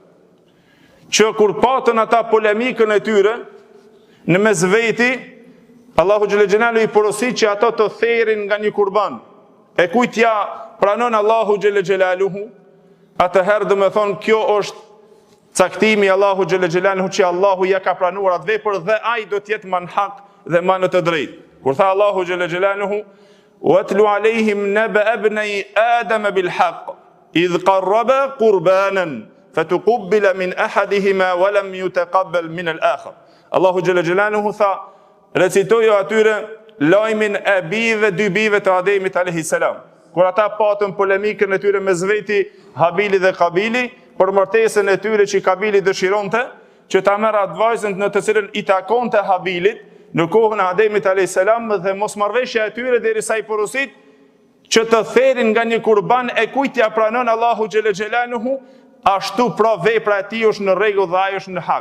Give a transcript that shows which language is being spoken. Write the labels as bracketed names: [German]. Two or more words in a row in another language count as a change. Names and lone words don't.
[Albanian] që kur patën ata polemikën e tyre në mes veti, Allahu [Arabic] جل جلاله [Albanian] i porosit që ato të therrin nga një kurban. E kujtja pranon Allahu [Arabic] جل جلاله, [Albanian] atëherë do të thonë kjo është caktimi Allahu [Arabic] جل جلاله [Albanian] që Allahu ja ka pranuar atë vepër dhe ai do të jetë man hak dhe man të drejtë. Kur tha Allahu [Arabic] جل جلاله: "واتل عليهم نبأ ابني آدم بالحق إذ قربا قربانا فتقبل من أحدهما ولم يتقبل من الآخر." [Albanian] Allahu [Arabic] جل جلاله [Albanian] tha: "Recitojo atyre lajmin e bijve, dy bijve të Ademit [Arabic] عليه السلام. [Albanian] Kur ata patën polemikën e tyre mes veti Habili dhe Kabili, për martesën e tyre që Kabili dëshironte që ta merr atë vajzën në të cilën i takonte Habilit në kohën e Ademit [Arabic] عليه السلام, [Albanian] dhe mosmarrveshja e tyre derisa i porosit që të therrin nga një kurban, e kujt ja pranon Allahu [Arabic] جل جلاله, [Albanian] ashtu pra vepra e tij është në rregull dhe ai është në hak.